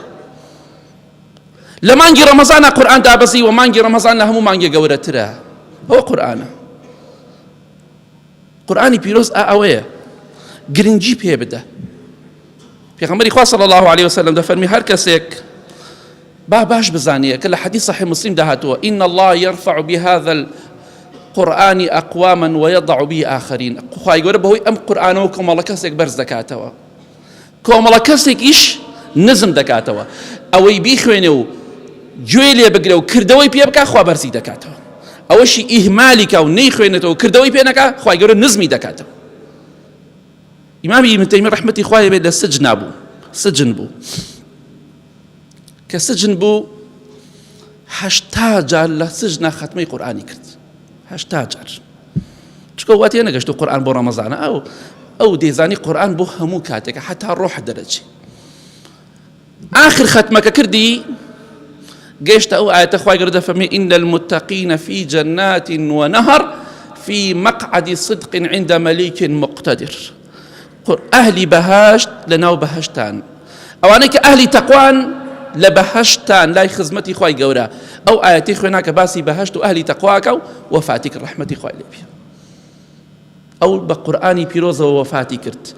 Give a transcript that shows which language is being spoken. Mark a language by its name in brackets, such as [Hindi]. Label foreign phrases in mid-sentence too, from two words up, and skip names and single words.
[Central Kurdish] لە مانگی ڕەمەزانە قورئان دابەزیوە، مانگی ڕەمەزان لە هەموو مانگی گەورەترە. ئەوە قورئانە. قورئانی پیرۆز ئەوەیە، گرنگی پێ بدە. پێغەمبەری خوا [Arabic] صلی الله عليه وسلم [Central Kurdish] دەفەرمی هەر کەسێک باش بزانێ کە لە حەدیث صحیح مسلم داهاتوە [Arabic] إن الله يرفع بهذا القرآن أقواما ويضع به آخرين. [Central Kurdish] خوای گەورە بەهۆی ئەم قورئانەوە کۆمەڵە کەسێک بەرز دەکاتەوە، کۆمەڵە کەسێکیش نزم دەکاتەوە. ئەوەی بیخوێنێ و گوێ لێ بگرێ و کردەوەی پێ بکە خوا بەرزی دەکاتەوە، ئەوەشی ئیهمالی کە و نەیخوێنێتەوە و کردەوەی پێ نەکا خوای گەورە نزمی دەکاتەوە. ئیمامی ئیبن تەیمیە ڕەحمەتی خوای لێ بێت لە سجن بوو کە سجن بوو 80 جار لە سجنە ختمەی قورئانی کرد. 80 جار چکە وا تێ نەگەشت و قورئان بۆ ڕەمەزانە ئەو دەیزانی قورئان بۆ هەموو کاتێکە حتا ڕۆح دەرەچێ. آخر ختمەکە کردی گەیشتە ئەو ئاەتە خوای گەورە دەفەرمێ [Arabic] إن المتقين في جنات ونهر في مقعد صدق عند مليك مقتدر. [Central Kurdish] ئەهلی بەهەشت لەناو بەهەشتان، ئەوانەی کە ئەهلی تەقوان لە بەهەشتان لای خزمەتی خوای گەورە. ئەو ئاەتی خوێنا کە باسی بەهەشت و ئەهلی تەقواکە و وەفاتی کرد ڕەحمەتی خوای لێ بێ. ئەو بە قورئانی پیرۆزەوە وەفاتی کرد.